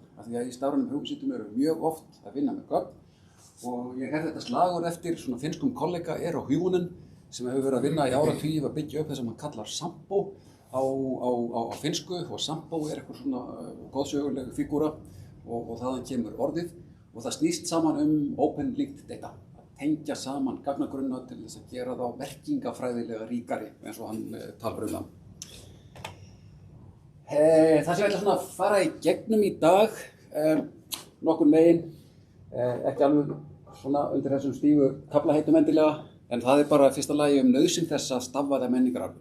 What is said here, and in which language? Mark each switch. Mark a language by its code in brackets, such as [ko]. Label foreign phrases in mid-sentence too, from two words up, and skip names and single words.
[is] Af því að í stafrænum hugvísindum erum við mjög oft að vinna með gögn og ég hef þetta slagorð eftir svona finnskum kollega Eero Hyunen sem hefur verið að vinna í áratugi að byggja upp það sem hann kallar Sampo á finnsku og Sampo eitthvað svona góðsöguleg fígúra og þaðan kemur orðið og það snýst saman [en] open linked data. [is] Að tengja saman gagnagrunna til þess að gera þá merkingafræðilega ríkari eins og hann talar það. Það sem ég ætla að fara í gegnum í dag, nokkurn megin, ekki alveg svona undir þessum stífu kaflaheitum endilega, en það bara fyrsta lagi nauðsyn þess að stafvæða menningararf.